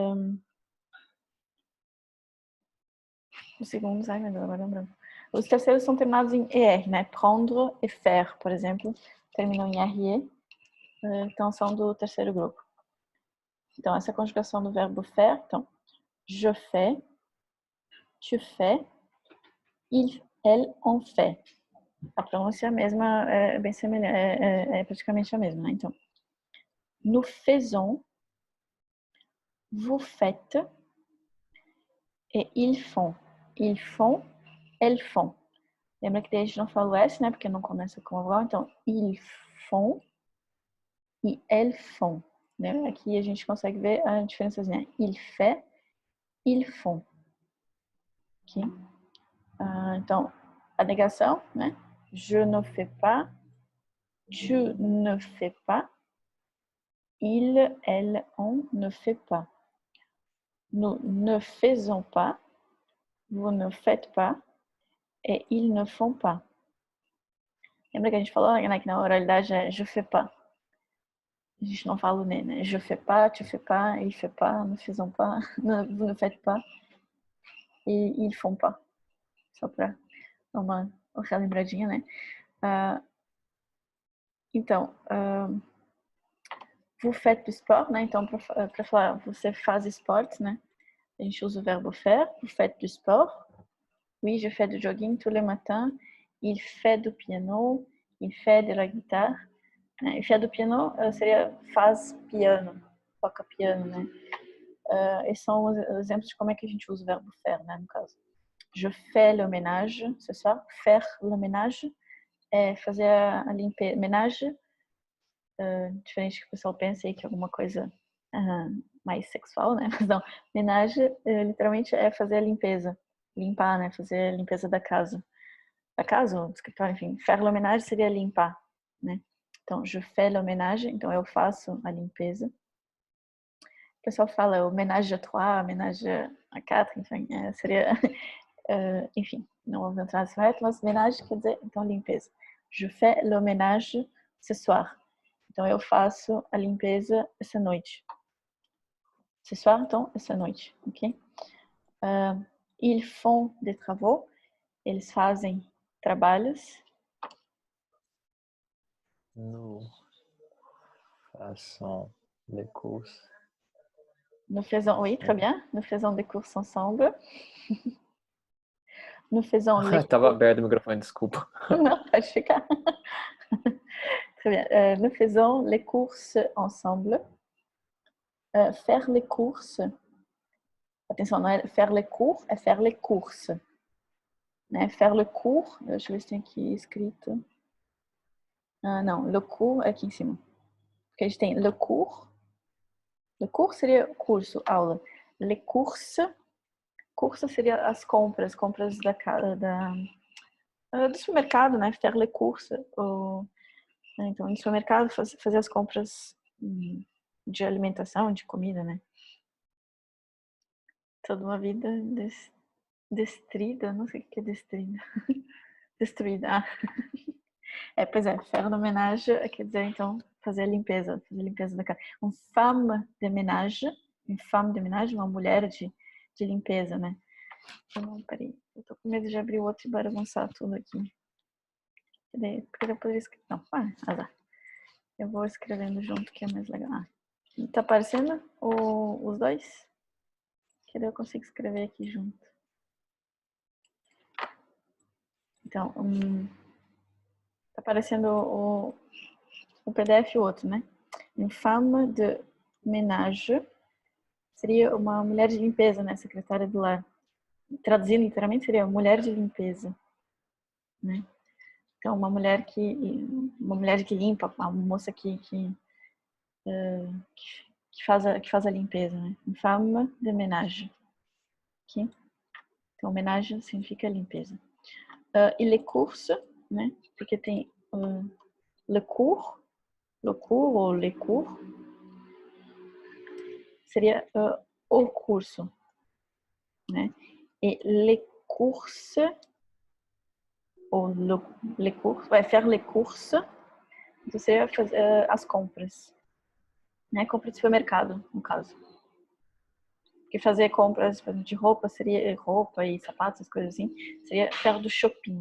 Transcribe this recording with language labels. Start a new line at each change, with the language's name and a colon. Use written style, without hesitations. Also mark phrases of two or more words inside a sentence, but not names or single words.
Portuguese: os segundos, ai meu Deus, agora lembrando. Os terceiros são terminados em ER, né? Prendre e faire, por exemplo, terminam em RE, então são do terceiro grupo. Então, essa conjugação do verbo faire, então,
French: je fais, tu fais, il, elle, on fait.
Portuguese: A pronúncia é a mesma, é bem semelhante, é praticamente a mesma, né? Então,
French: nous faisons, vous faites et ils font. Ils font, elles font.
Portuguese: Lembra que daí a gente não fala o S, né? Porque não começa com a vogal. Então,
French: ils font e elles font.
Portuguese: Né? Aqui a gente consegue ver a diferençazinha.
French: Il fait, ils font.
Portuguese: Okay? Então, a negação, né?
French: Je ne fais pas, tu ne fais pas, il, elle, on ne fait pas. Nous ne faisons pas, vous ne faites pas et ils ne font pas.
Portuguese: Lembra que a gente falou, né, que na oralidade é
French: je fais pas.
Portuguese: A gente não fala o né?
French: Je fais pas, tu fais pas, il fait pas, nous faisons pas, vous ne faites pas et ils font pas.
Portuguese: Só para dar uma relembradinha, né? Então,
French: vous faites du sport,
Portuguese: né? Então, para falar, você faz esportes, né? A gente usa o verbo faire.
French: Vous faites du sport. Oui, je fais du jogging tous les matins. Il fait du piano. Il fait de la guitare. Il fait du piano
Portuguese: seria faz piano, toca piano, né? Esses são os exemplos de como é que a gente usa o verbo faire, né? No caso,
French: je fais le ménage, c'est ça? Faire le ménage
Portuguese: é fazer a limpeza. Ménage, diferente do que o pessoal pensa aí que é alguma coisa mais sexual, né? Mas não, ménage literalmente é fazer a limpeza, limpar, né? Fazer a limpeza da casa. Da casa ou do escritório, enfim.
French: Faire le ménage
Portuguese: seria limpar, né? Então,
French: je fais le ménage,
Portuguese: então eu faço a limpeza. O pessoal fala o
French: ménage à trois, ménage à quatre,
Portuguese: enfim, seria, enfim, não vou entrar nesse reto, mas ménage quer dizer, então, limpeza.
French: Je fais le ménage ce soir.
Portuguese: Então, eu faço a limpeza essa noite.
French: Ce soir,
Portuguese: então, essa noite, ok?
French: Ils font des travaux.
Portuguese: Eles fazem trabalhos.
French: Nous faisons des courses. Nous faisons, oui, très bien. Nous faisons des courses ensemble. Nous faisons les...
Portuguese: Tava aberto o microfone, desculpa. Não, pode ficar.
French: Très bien. Nous faisons les courses ensemble. Faire les courses.
Portuguese: Atenção, não é
French: faire les cours,
Portuguese: é
French: faire les courses. Né? Faire le cours,
Portuguese: deixa eu ver se tem aqui escrito. Não,
French: le cours
Portuguese: é aqui em cima. Porque a gente tem
French: le cours. Le cours
Portuguese: seria curso, aula.
French: Les courses.
Portuguese: Curso seria as compras do supermercado, né?
French: Faire les courses.
Portuguese: Então, no supermercado, fazer as compras de alimentação, de comida, né? Toda uma vida destrida, não sei o que é destrida. Destruída. Pois é,
French: faire de ménage
Portuguese: quer dizer, então, fazer a limpeza da casa.
French: Une femme de ménage,
Portuguese: uma mulher de limpeza, né? Não, peraí. Eu tô com medo de abrir o outro e bagunçar tudo aqui. Porque eu poderia escrever. Não, azar. Eu vou escrevendo junto que é mais legal. Tá aparecendo os dois? Que daí eu consigo escrever aqui junto. Então, tá aparecendo o PDF e o outro, né?
French: Une femme de ménage
Portuguese: seria uma mulher de limpeza, né? Secretária do lar. Traduzindo literalmente seria mulher de limpeza, né? Então, uma mulher que limpa, uma moça que faz a limpeza, né?
French: Une femme de ménage.
Portuguese: Aqui. Então, ménage significa limpeza.
French: E les courses,
Portuguese: né? Porque tem
French: le cours
Portuguese: ou
French: les cours
Portuguese: seria o curso, né?
French: E les courses ou les courses, faire les courses,
Portuguese: então seria fazer as compras, né? Compra de supermercado, no caso. Porque fazer compras, por exemplo, de roupa seria roupa e sapatos, essas coisas assim, seria faire do shopping.